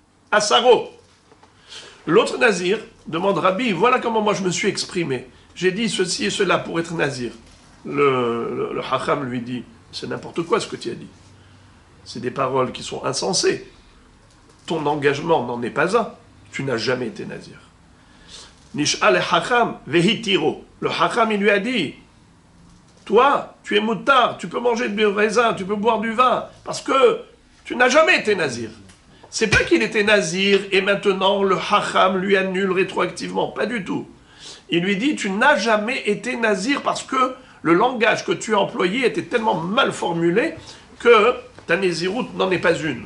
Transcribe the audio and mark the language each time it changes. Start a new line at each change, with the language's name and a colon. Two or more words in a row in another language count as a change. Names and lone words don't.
French: L'autre nazir demande Rabbi, voilà comment moi je me suis exprimé. J'ai dit ceci et cela pour être nazir. Le hacham lui dit, c'est n'importe quoi ce que tu as dit. C'est des paroles qui sont insensées. Ton engagement n'en est pas un. Tu n'as jamais été nazir.
Hebrew: Nish'al hacham vehitiro.
French: Le hacham, il lui a dit, toi, tu es moutard, tu peux manger du raisin, tu peux boire du vin, parce que tu n'as jamais été nazir. C'est pas qu'il était nazir et maintenant le hacham lui annule rétroactivement, pas du tout. Il lui dit, tu n'as jamais été nazir parce que le langage que tu as employé était tellement mal formulé que ta nésiroute n'en est pas une.